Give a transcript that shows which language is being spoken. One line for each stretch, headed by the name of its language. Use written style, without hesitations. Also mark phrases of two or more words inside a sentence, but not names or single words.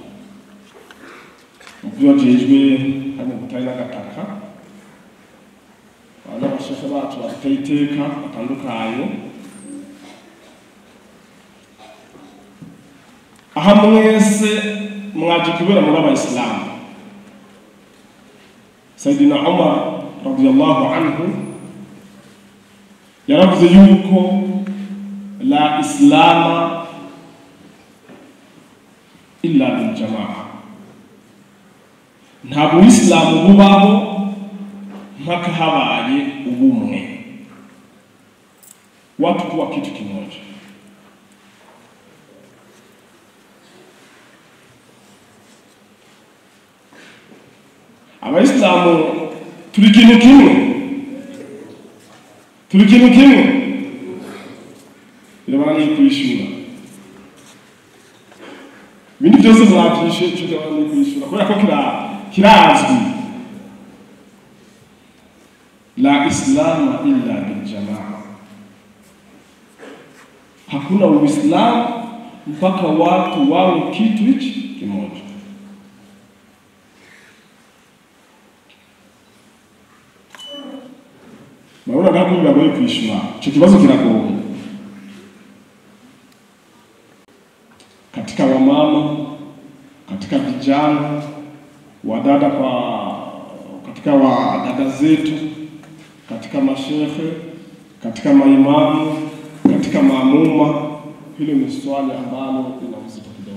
Rundi: muvyo bajejwe hano gutari n'agataka, n'abashefu bacu batera iteka batandukanye. Aha mwese mwaje kubera muri abayisilamu. Sayyidina Umar
Arabic: رضي الله عنه
Rundi: yaravuze yuko
Arabic: لا إسلام إلا بالجماعة,
Rundi: nta buislamu bubaho mpaka habaye ubumwe,
Swahili: watu kuwa kitu kimoja.
Rundi: Abayisilamu turi kintu kimwe, birabana ni kwishura. Ibindi byose mwabyishe birabana ni kwishura kubera ko kirazwi.
Arabic: لا إسلام إلا بالجماعة,
Swahili: hakuna uislamu mpaka watu wawe kitu hichi kimoja. Maana ngapi
Rundi: biragoye kwishura, ico kibazo kiragoye.
Swahili: Katika wamama, katika vijana, wadada katika wadada zetu, katika mashehe, katika maimamu, katika maamuma, hilo ni swali ambalo lina uzito kidogo.